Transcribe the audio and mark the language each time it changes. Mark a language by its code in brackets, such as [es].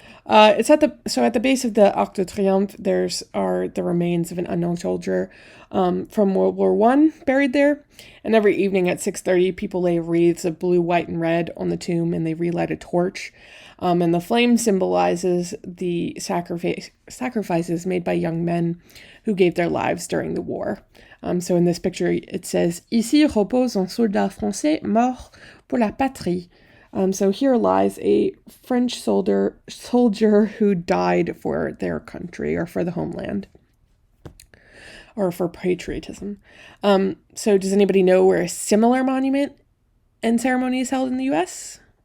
[en] It's at the base of the Arc de Triomphe. Are the remains of an unknown soldier from World War I buried there. And every evening at 6:30, people lay wreaths of blue, white, and red on the tomb, and they relight a torch. And the flame symbolizes the sacrifices made by young men who gave their lives during the war. So in this picture, it says, [fr] Ici repose un soldat français mort pour la patrie. [en] So here lies a French soldier who died for their country or for the homeland or for patriotism. So does anybody know where a similar monument and ceremony is held in the U.S.?